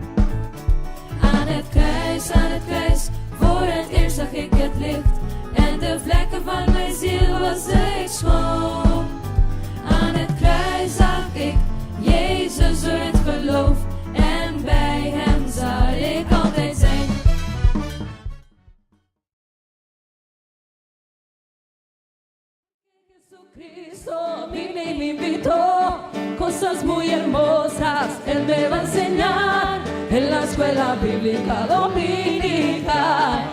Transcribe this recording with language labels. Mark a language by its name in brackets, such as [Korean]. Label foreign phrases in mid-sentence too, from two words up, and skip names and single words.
[Dutch] Aan het kruis, voor het eerst zag ik het licht. En de vlekken van mijn ziel was ik schoon. Aan het kruis zag ik Jezus door het geloof. En bij hem zal ik altijd zijn. [Spanish] Jesucristo vine y me invitó, cosas muy hermosas Él me va a enseñar en la escuela bíblica dominical.